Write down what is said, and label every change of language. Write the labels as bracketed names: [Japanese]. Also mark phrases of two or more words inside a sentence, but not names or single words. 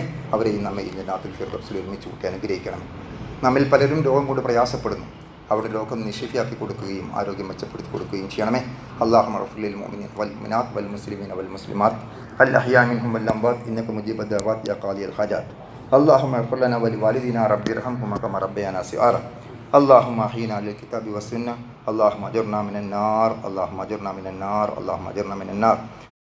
[Malayalam] അവരെയും നമ്മയും ജന്നാത്തുൽ ഫിർദൗസിൽ ഒരുമിച്ച് കൂട്ടി അനുഗ്രഹിക്കണമേ. നമ്മിൽ പലരും രോഗം കൊണ്ട് പ്രയാസപ്പെടുന്നു. അവിടെ രോഗം നിഷേധിയാക്കി കൊടുക്കുകയും ആരോഗ്യം മെച്ചപ്പെടുത്തി കൊടുക്കുകയും ചെയ്യണമേ. [Arabic] اللهم اغفر للمؤمنين والمؤمنات والمسلمين والمسلمات الأحياء منهم والأموات إنك مجيب الدعوات يا قاضي الحاجات. اللهم اغفر لنا ولوالدينا رب ارحمهما كما ربيانا صغارا. اللهم احينا للكتاب والسنة. اللهم اجرنا من النار. اللهم اجرنا من النار. اللهم اجرنا من النار.